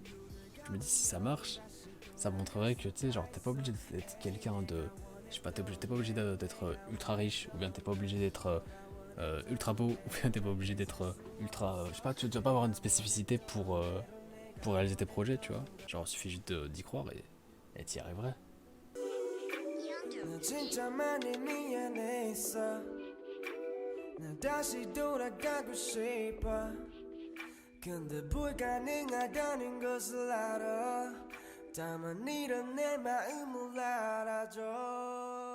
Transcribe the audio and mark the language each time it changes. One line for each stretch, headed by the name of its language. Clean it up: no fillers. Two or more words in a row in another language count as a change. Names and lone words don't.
French: Je me dis, si ça marche, ça montrerait que, tu sais, genre, t'es pas obligé d'être quelqu'un de. Je sais pas, t'es pas obligé d'être ultra riche, ou bien t'es pas obligé d'être ultra beau, ou bien t'es pas obligé d'être ultra. Je sais pas, tu dois pas avoir une spécificité pour réaliser tes projets, tu vois. Genre, il suffit juste d'y croire et t'y arriverais.
Korean: 난 진짜 많이 미안했어 난 다시 돌아가고 싶어 근데 불가능하다는 것을 알아 다만 이런 내 마음을 알아줘